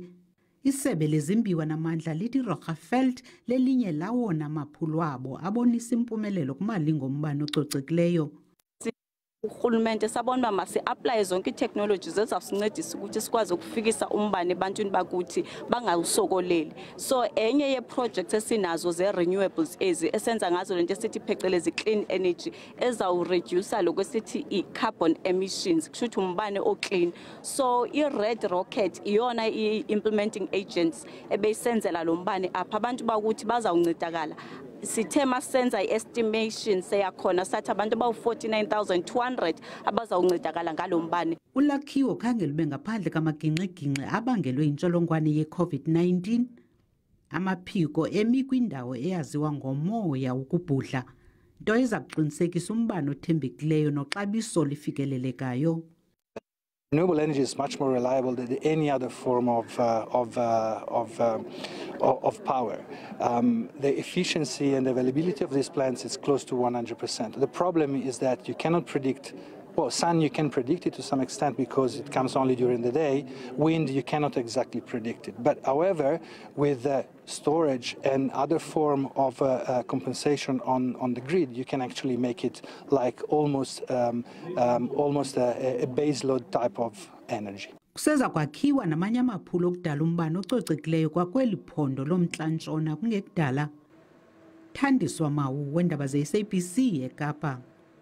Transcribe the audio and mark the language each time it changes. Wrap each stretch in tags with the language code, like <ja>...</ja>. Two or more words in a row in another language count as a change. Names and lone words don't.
<xh>Isebe lezimbiwa namandla lithi Roggefeldt lelinye lawona maphulo abo abonisa impumelelo kumalingo ombane ococekileyo. Urhulumente sabona uba masi-aplaye zonke ii-technologies ezawusincedisa ukuthi sikwazi ukufikisa umbane ebantwini bakuthi bangawusokoleli. So enye yeeprojects esinazo ze-renewables ezi esenza ngazo lento esithi phecelezi</xh> <en>clean energy</en> <xh>ezawuredyusa lokho esithi i-</xh> <en>carbon emissions,</en> <xh>kusho ukuthi umbane o-clean. So i-Red Rocket iyona i-</xh> <en>implementing agents</en> <xh>ebeyisenzela lo mbane apha, abantu bakuthi bazawuncedakala. Sithe masenza i-estimation seyakhona sathi abantu abawu-49,200 abazawuncedakala ngalo mbane. Ulakhiwo khange lube ngaphandle kamagingxigingxi abangelwe yintsholongwane ye-COVID-19. Amaphiko emi kwindawo eyaziwa ngomoya ukubhudla, nto eza kuqinisekisa umbane othembekileyo noxabiso lifikelelekayo.</xh> <en>Renewable energy is much more reliable than any other form of power. The efficiency and availability of these plants is close to 100%. The problem is that you cannot predict. Well, sun you can predict it to some extent because it comes only during the day. Wind you cannot exactly predict it. But however, with storage and other form of compensation on the grid, you can actually make it like almost a base load type of energy.</en> <xh>Kuseza kwakhiwa namanye amaphulo okudala umbane ococekileyo kwakweli phondo lomntla-ntshona kungekudala. Thandiswa Mawu, weendaba ze-SABC eKapa.</xh>